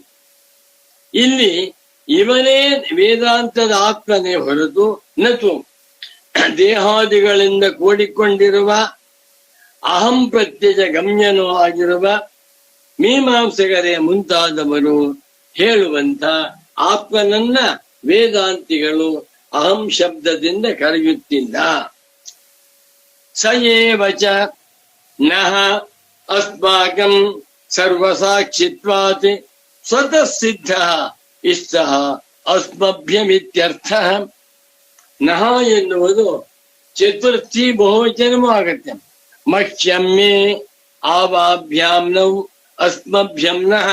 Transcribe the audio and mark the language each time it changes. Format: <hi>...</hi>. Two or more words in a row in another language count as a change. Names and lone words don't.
<kn>ಇಲ್ಲಿ ಇವನೇ ವೇದಾಂತದ ಆತ್ಮನೇ ಹೊರತು ನತು ದೇಹಾದಿಗಳಿಂದ ಕೂಡಿಕೊಂಡಿರುವ ಅಹಂ ಪ್ರತ್ಯಯ ಗಮ್ಯನೂ ಆಗಿರುವ ಮೀಮಾಂಸಕರೇ ಮುಂತಾದವರು ಹೇಳುವಂತ ಆತ್ಮನನ್ನ ವೇದಾಂತಿಗಳು ಅಹಂ ಶಬ್ದದಿಂದ ಕರೆಯುತ್ತಿಲ್ಲ.</kn> <sa>ಸ ಏವ ಚ ನಃ ಅಸ್ಮಾಕಂ ಸರ್ವಸಾಕ್ಷಿತ್ವಾತ್ ಸ್ವತಃ ಸಿದ್ಧಃ ಇಷ್ಟಃ ಅಸ್ಮಭ್ಯಮಿತ್ಯರ್ಥಃ.</sa> <kn>ನಃ ಎನ್ನುವುದು ಚತುರ್ಥಿ ಬಹುವಚನವೂ ಆಗತ್ತೆ.</kn> <sa>ಮಹ್ಯಮ್ಮೆ ಆವಾಭ್ಯಾಂ ನೌ ಅಸ್ಮಭ್ಯಂ ನಃ.</sa>